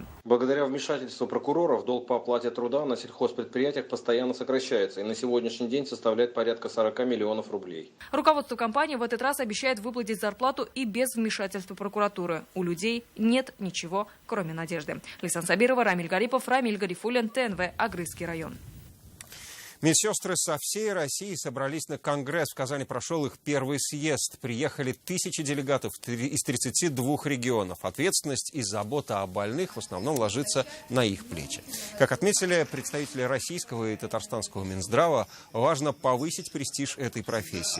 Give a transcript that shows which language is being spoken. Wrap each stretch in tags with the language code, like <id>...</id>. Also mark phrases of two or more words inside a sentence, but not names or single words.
<ru>Благодаря вмешательству прокуроров долг по оплате труда на сельхозпредприятиях постоянно сокращается и на сегодняшний день составляет порядка 40 миллионов рублей. Руководство компании в этот раз обещает выплатить зарплату и без вмешательства прокуратуры. У людей нет ничего, кроме надежды. Лейсан Сабирова, Рамиль Гарипов, Рамиль Гарифуллин, ТНВ, Агрызский район. Медсестры со всей России собрались на Конгресс. В Казани прошел их первый съезд. Приехали тысячи делегатов из 32 регионов. Ответственность и забота о больных в основном ложится на их плечи. Как отметили представители российского и татарстанского Минздрава, важно повысить престиж этой профессии.</ru>